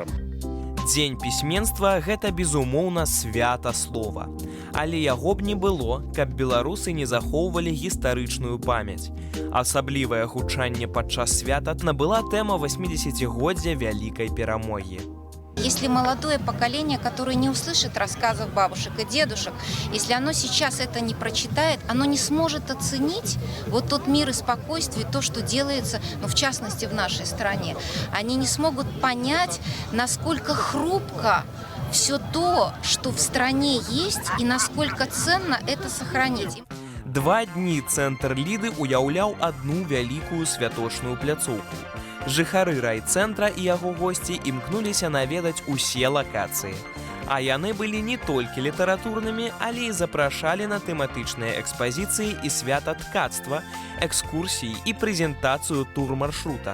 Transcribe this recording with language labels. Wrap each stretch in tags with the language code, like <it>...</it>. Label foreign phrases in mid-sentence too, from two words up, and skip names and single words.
<be>Дзень пісьменства – гэта, безумоўна, свята слова. Але яго б не было, каб беларусы не захоўвалі гістарычную памяць. Асаблівае гучанне падчас свята набыла тэма 80-годдзя вялікай перамогі.</be> <ru>Если молодое поколение, которое не услышит рассказов бабушек и дедушек, если оно сейчас это не прочитает, оно не сможет оценить вот тот мир и спокойствие, то, что делается, в частности, в нашей стране. Они не смогут понять, насколько хрупко все то, что в стране есть, и насколько ценно это сохранить.</ru> <be>2 дні цэнтр Ліды уяўляў адну вялікую святочную пляцоўку. Жыхары райцэнтра і яго госці імкнуліся наведаць усе лакацыі. А яны былі не толькі літаратурнымі, але і запрашалі на тэматычныя экспазіцыі і свята ткацтва, экскурсіі і прэзентацыю тур-маршрута.</be>